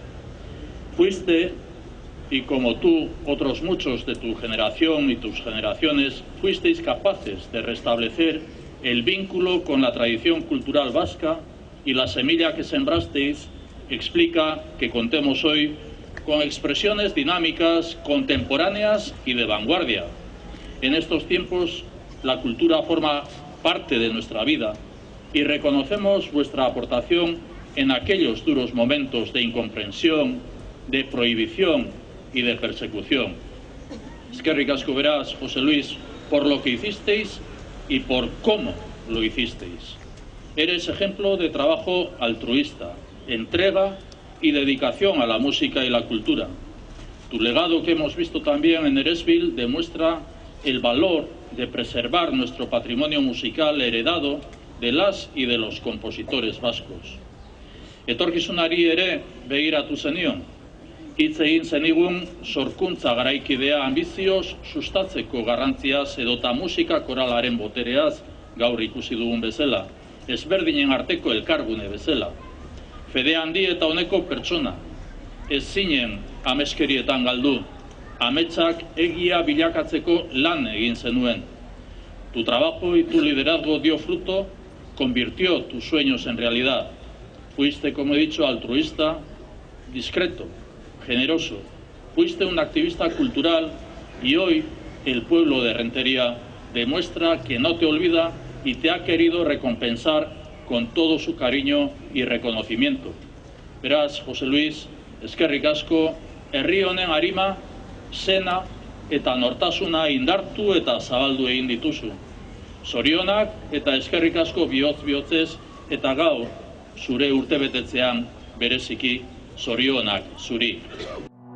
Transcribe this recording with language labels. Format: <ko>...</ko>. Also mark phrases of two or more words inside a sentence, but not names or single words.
<es>Fuiste, y como tú, otros muchos de tu generación y tus generaciones, fuisteis capaces de restablecer el vínculo con la tradición cultural vasca, y la semilla que sembrasteis explica que contemos hoy con expresiones dinámicas, contemporáneas y de vanguardia. En estos tiempos, la cultura forma parte de nuestra vida y reconocemos vuestra aportación en aquellos duros momentos de incomprensión, de prohibición y de persecución.</es> <eu>Eskerrik asko beraz,</eu> <es>José Luis, por lo que hicisteis y por cómo lo hicisteis. Eres ejemplo de trabajo altruista, entrega y dedicación a la música y la cultura. Tu legado, que hemos visto también en Eresbil, demuestra el valor de preservar nuestro patrimonio musical heredado de las y de los compositores vascos.</es> <eu>Etorkizunari ere begiratu zenion. Hitz egin zenigun sorkuntza garaikidea ambizioz sustatzeko garrantziaz edota musika koralaren botereaz gaur ikusi dugun bezala, ezberdinen arteko elkargune bezala. Fede handi eta honeko pertsona, ez zinen ameskerietan galdu, ametsak egia bilakatzeko lan egin zenuen.</eu> <es>Tu trabajo y tu liderazgo dio fruto, convirtió tus sueños en realidad. Fuiste, como he dicho, altruista, discreto, generoso. Fuiste un activista cultural y hoy el pueblo de Rentería demuestra que no te olvida y te ha querido recompensar con todo su cariño y reconocimiento.</es> <eu>Beraz, José Luis, eskerrik asko, herri honen arima, sena eta nortasuna indartu eta zabaldu egin dituzu. Zorionak eta eskerrik asko bihotz-bihotzez eta gaur zure urtebetetzean bereziki zorionak zuri.</eu>